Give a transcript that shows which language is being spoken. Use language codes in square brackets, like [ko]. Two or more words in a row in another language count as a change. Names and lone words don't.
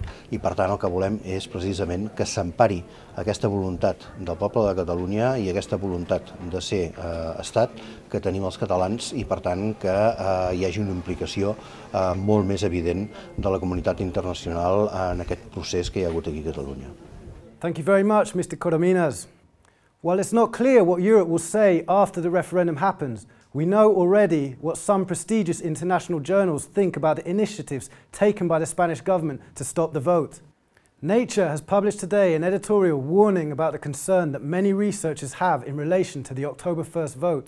[ca] I per tant el que volem és precisament que s'empari aquesta voluntat del poble de Catalunya i aquesta voluntat de ser estat que tenim els catalans i per tant que hi hagi una implicació molt més evident de la comunitat internacional en aquest procés que hi ha hagut aquí a Catalunya. [en] Thank you very much, Mr. Corominas. While it's not clear what Europe will say after the referendum happens, we know already what some prestigious international journals think about the initiatives taken by the Spanish government to stop the vote. Nature has published today an editorial warning about the concern that many researchers have in relation to the October 1st vote.